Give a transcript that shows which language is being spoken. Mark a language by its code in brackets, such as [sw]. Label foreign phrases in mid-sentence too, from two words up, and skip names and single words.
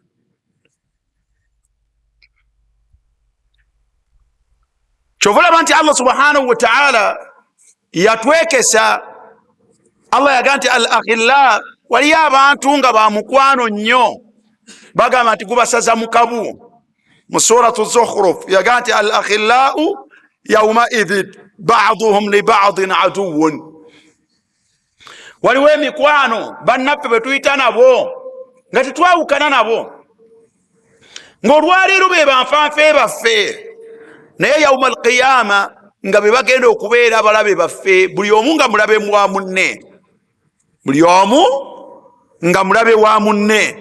[lg] Kyova olaba nti Allah [ar] سبحانه وتعالى [lg] yatwekesa. Allah yaga nti [ar] الأخلاء, [lg] waliyo abantu nga ba mukwano nnyo, bagamba nti gubasaza mu kabu. [ar] Mu suratu Zukhruf [lg] yaga nti [ar] الأخلاء يومئذ بعضهم لبعض عدو. [lg] Waliwo emikwano bannaffe bwe tuyita nabo nga tetwawukana nabo, ng'olwaleero be banfanfe baffe, naye [ar] يوم القيامة [lg] nga be bagenda okubeera abalabe baffe, buli omu nga mulabe wa munne, buli omu nga mulabe wa munne.